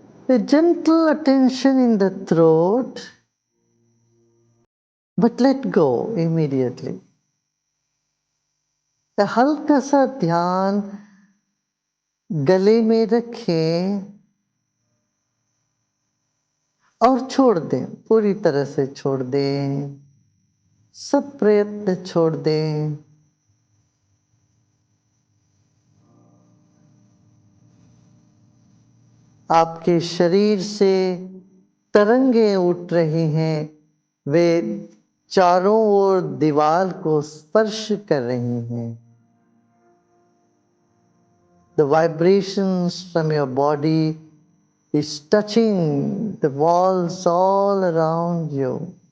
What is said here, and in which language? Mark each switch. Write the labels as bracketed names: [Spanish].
[English] A gentle attention in the throat, but let go immediately. [Hindi] हल्का सा ध्यान गले में रखें और छोड़ दें, पूरी तरह से छोड़ दें। सब प्रयत्न छोड़ दें। आपके शरीर से तरंगें उठ रही हैं। वे चारों ओर दीवार को स्पर्श कर रही हैं। [English] The vibrations from your body is touching the walls all around you.